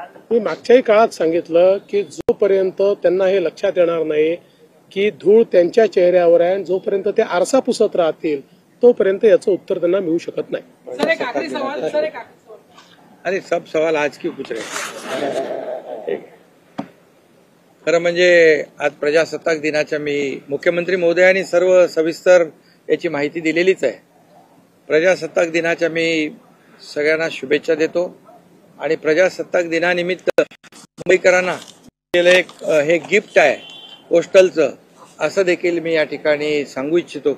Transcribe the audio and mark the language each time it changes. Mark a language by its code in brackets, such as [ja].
[mr] मी मागच्याही काळात सांगितलं की जोपर्यंत त्यांना हे लक्षात येणार नाही की धूळ त्यांच्या चेहऱ्यावर आहे, जोपर्यंत ते आरसा पुसत राहतील तोपर्यंत याचं उत्तर त्यांना मिळू शकत नाही। [hi] सर, एक आखिरी सवाल, सर एक आखिरी सवाल। अरे सब सवाल आज क्यों पूछ रहे? [mr] खरं म्हणजे आज प्रजासत्ताक दिनाच्या मी मुख्यमंत्री महोदयांनी सर्व सविस्तर याची माहिती दिलेलीच आहे। प्रजासत्ताक दिनाच्या मी सगळ्यांना शुभेच्छा देतो। आणि प्रजासत्ताक दिनानिमित्त मुंबईकरांना हे गिफ्ट आहे पोस्टलचं, असं देखील मी या ठिकाणी सांगू इच्छितो.